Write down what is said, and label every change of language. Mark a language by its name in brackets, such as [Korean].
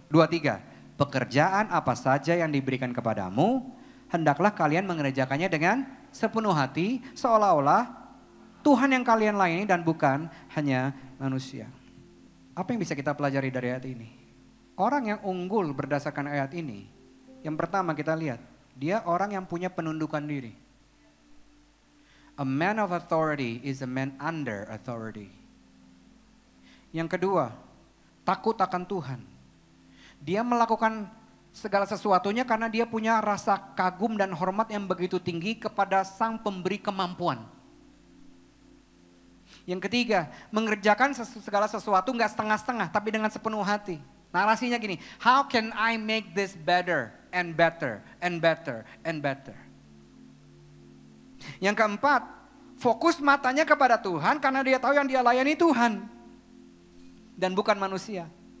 [Indonesian] 2-3, pekerjaan apa saja yang diberikan kepadamu, hendaklah kalian mengerjakannya dengan sepenuh hati, seolah-olah Tuhan yang kalian layani dan bukan hanya manusia. Apa yang bisa kita pelajari dari ayat ini? Orang yang unggul berdasarkan ayat ini, yang pertama kita lihat, dia orang yang punya penundukan diri. [English] A man of authority is a man under authority. [Indonesian] Yang kedua, takut akan Tuhan. Dia melakukan segala sesuatunya karena dia punya rasa kagum dan hormat yang begitu tinggi kepada sang pemberi kemampuan. Yang ketiga, mengerjakan segala sesuatu nggak setengah-setengah, tapi dengan sepenuh hati. Narasinya gini, [English] how can I make this better and better and better and better. [Indonesian] Yang keempat, fokus matanya kepada Tuhan karena dia tahu yang dia layani Tuhan dan bukan manusia.